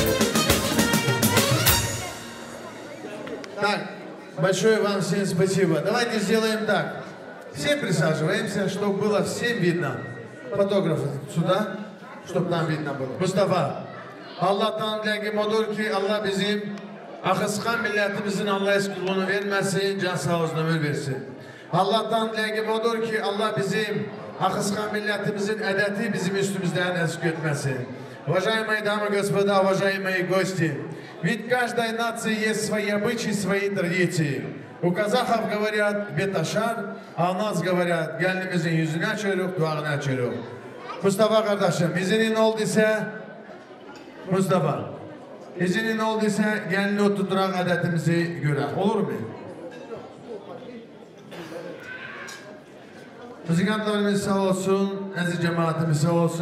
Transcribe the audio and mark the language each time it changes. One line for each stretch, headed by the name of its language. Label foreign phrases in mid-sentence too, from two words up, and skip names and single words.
Russian: Так, большое вам всем спасибо. Давайте сделаем так. Все присаживаемся, чтобы было всем видно. Фотографы сюда, чтобы там видно было.
Turkish: Mustafa, Allah'tan dileğim odur ki Allah bizim akıskan milletimizin Allah eskulunu vermesin, can sağ olsun ömür versin. Allah'tan dileğim odur ki Allah bizim akıskan milletimizin edeti bizim üstümüzden eksik etmesin.
Russian: Уважаемые дамы и господа, уважаемые гости, ведь каждой нации есть свои обычаи, свои традиции. У казахов говорят беташар, а у нас говорят
Turkish: gelinimizin yüzünü açıyoruz, duağını açıyoruz. Mustafa kardeşim, izinin olduysa, Mustafa, izinin olduysa gelini oturturan adetimizi gören. Olur mu? Müzikantlarımız sağ olsun, aziz cemaatimiz sağ olsun.